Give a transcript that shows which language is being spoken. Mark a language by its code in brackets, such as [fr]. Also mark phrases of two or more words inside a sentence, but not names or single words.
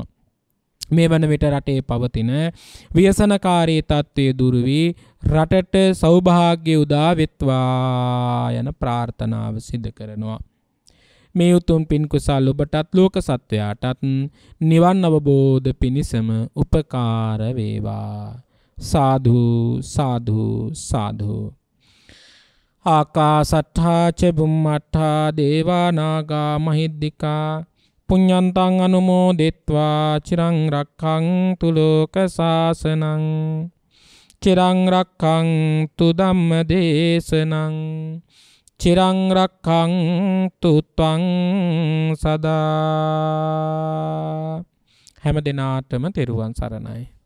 [si] මේ වන විට රටේ පවතින ව්‍යසනකාරී තත්ත්වයේ දුරු වී රටට සෞභාග්‍ය උදා වෙත්වා යන ප්‍රාර්ථනාව සිදු කරනවා. මේ උතුම් පින් කුසල් ඔබටත් ලෝක සත්වයාටත් නිවන් අවබෝධ පිණිසම උපකාර වේවා. සාදු සාදු සාදු. [pi] ආකාසට්ඨා ච බුම්මට්ඨා දේවා නාග මහිද්దికා පුඤ්ඤන්තං අනුමෝදිත්වා චිරං රක්ඛන්තු ලෝක සාසනං චිරං රක්ඛන්තු ධම්ම දේශනං චිරං රක්ඛන්තු ත්වං සදා. [si] හැම දිනාටම තෙරුවන් සරණයි.